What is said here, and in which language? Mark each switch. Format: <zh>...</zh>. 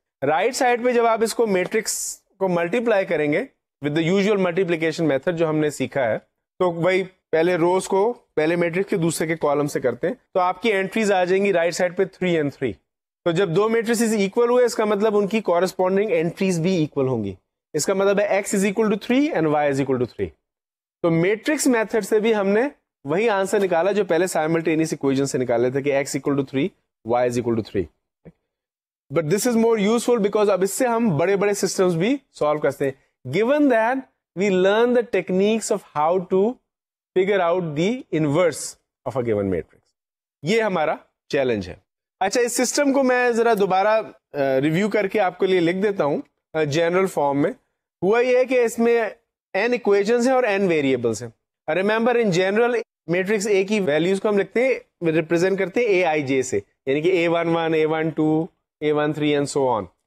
<ur>Right side پہ جب آپ اس کو میٹرکس کو ملٹیپلائی کریں گے</ur> <en>with the usual multiplication method</en> <ur>جو ہم نے سیکھا ہے, تو وہی پہلے روز کو پہلے میٹرکس کے دوسرے کے کالم سے کرتے ہیں, تو آپ کی انٹریز آ جائیں گی رائٹ سائڈ پہ 3 and 3. تو جب دو میٹریسز اکول ہوئے, اس کا مطلب ان کی کورسپونڈنگ انٹریز بھی اکول ہوں گی.</ur> <en>اس کا مطلب ہے x is equal to 3 and y is equal to 3.</en> <ur>تو میٹرکس میتھڈ سے بھی ہم نے وہی آنسر نکالا جو پہلے سائملٹینیس اکویشن سے نکالے تھے کہ</ur> <en>x equal to 3 y is equal to 3. But this is more useful because</en> <ur>اب اس سے ہم بڑے بڑے سسٹمز بھی سالو کرتے ہیں,</ur> <en>given that we learn the techniques of how to figure out the inverse of a given matrix.</en> <ur>یہ ہمارا چیلنج ہے. اچھا, اس سسٹم کو میں ذرا دوبارہ ریویو کر کے آپ کے لیے لکھ دیتا ہوں جنرل فارم میں. ہوا یہ ہے کہ اس میں n equations ہیں اور n variables ہیں. Remember in general matrix A کی ویلیوز کو ہم لکھتے ہیں, ریپرزینٹ کرتے ہیں AIJ سے, یعنی کہ A11 A12 A13</ur> <en>and so on.</en>